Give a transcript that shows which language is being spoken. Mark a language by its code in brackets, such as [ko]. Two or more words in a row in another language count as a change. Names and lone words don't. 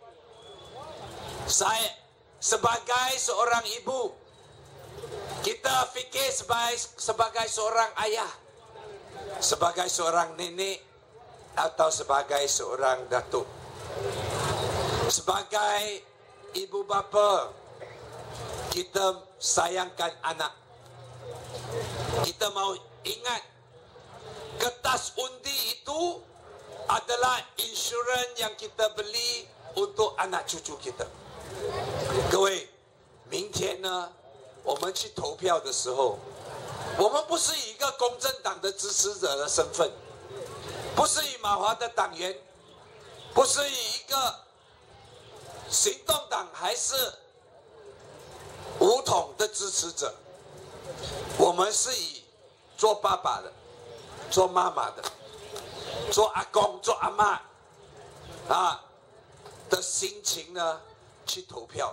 [ms] saya sebagai seorang ibu, kita fikir sebagai seorang ayah, sebagai seorang nenek, atau sebagai seorang datuk, sebagai ibu bapa, kita sayangkan anak. Kita mau ingat, kertas undi itu adalah insurans yang kita beli untuk anak cucu kita. [zh] 各位，明天呢，我们去投票的时候，我们不是以一个公正党的支持者的身份，不是以马华的党员，不是以一个行动党还是武统的支持者，我们是以做爸爸的、做妈妈的、做阿公、做阿嬷的心情呢去投票。